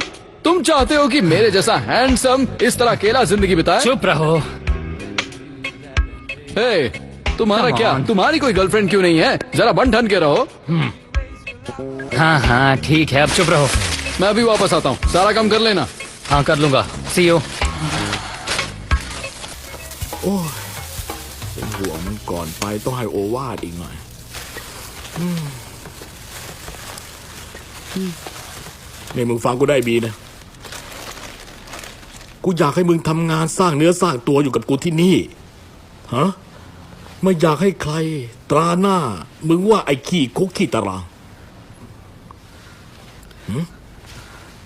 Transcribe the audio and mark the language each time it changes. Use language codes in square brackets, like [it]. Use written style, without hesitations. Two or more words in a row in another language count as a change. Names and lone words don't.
[hi] तुम चाहते हो कि मेरे जैसा हैंडसम इस तरह अकेला जिंदगी बिताए चुप रहो तुम्हारा क्या तुम्हारी कोई गर्लफ्रेंड क्यों नहीं है जरा बन ठन के रहो हाँ ठीक है अब चुप रहो मैं अभी वापस आता हूँ सारा काम कर लेना हाँ कर लूंगा [en] see you [th] เป็นห่วงมันก่อนไปต้องให้โอวาทอีกหน่อยนี่มึงฟังกูได้บีนะกูอยากให้มึงทำงานสร้างเนื้อสร้างตัวอยู่กับกูที่นี่ฮะไม่อยากให้ใครตราหน้ามึงว่าไอ้ขี้คุกขี้ตาราง